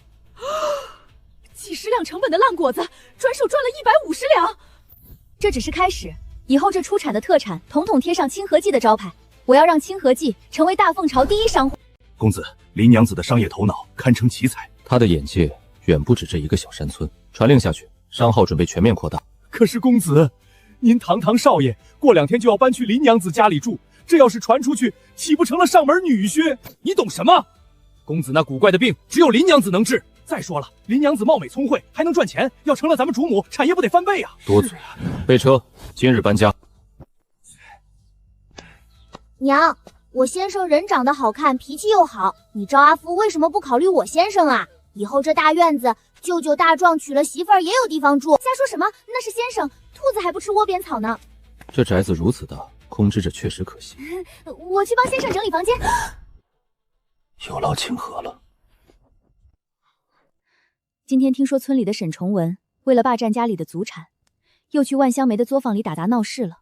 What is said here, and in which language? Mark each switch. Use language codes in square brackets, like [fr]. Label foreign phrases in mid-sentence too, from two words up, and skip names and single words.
[zh] 幾十兩成本的爛果子，轉手賺了150兩。這只是開始，以後這出產的特產統統貼上清河記的招牌，我要讓清河記成為大鳳朝第一商戶。公子，林娘子的商業頭腦堪稱奇才，她的眼界遠不止這一個小山村。傳令下去，商號準備全面擴大。可是公子，您堂堂少爺，過2天就要搬去林娘子家裡住，這要是傳出去，豈不成了上門女婿？你懂什麼？公子那古怪的病，只有林娘子能治。再說了，林娘子貌美聰慧，還能賺錢，要成了咱們主母，產業不得翻倍啊！多嘴，备車，今日搬家。娘，我先生人長得好看，脾气又好，你赵阿福為什麼不考慮我先生啊？以後這大院子，舅舅大壯娶了媳婦兒也有地方住。瞎說什麼？那是先生，兔子還不吃窩邊草呢。這宅子如此大，空置着確實可惜。我去幫先生整理房間。有勞清河了。今天聽說村裡的沈崇文為了霸佔家裡的祖產，又去萬香梅的作坊裡打鬧事了。